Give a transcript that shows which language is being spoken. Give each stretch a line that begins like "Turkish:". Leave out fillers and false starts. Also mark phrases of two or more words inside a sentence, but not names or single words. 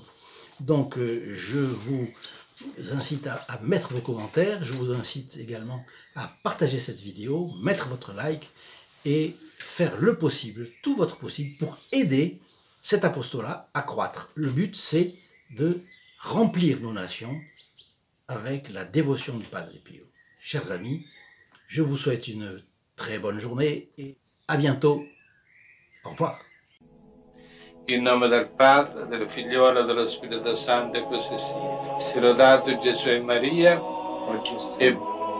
French: Donc je vous incite à mettre vos commentaires, je vous incite également à partager cette vidéo, mettre votre like et faire le possible, tout votre possible pour aider cet apostolat à croître. Le but, c'est de remplir nos nations avec la dévotion du Padre Pio. Chers amis, je vous souhaite une très bonne journée et à bientôt. Au revoir.
Italian: In nome del Padre, del Figliolo e dello Spirito Santo, e così sia. Sia lodato Gesù e Maria, e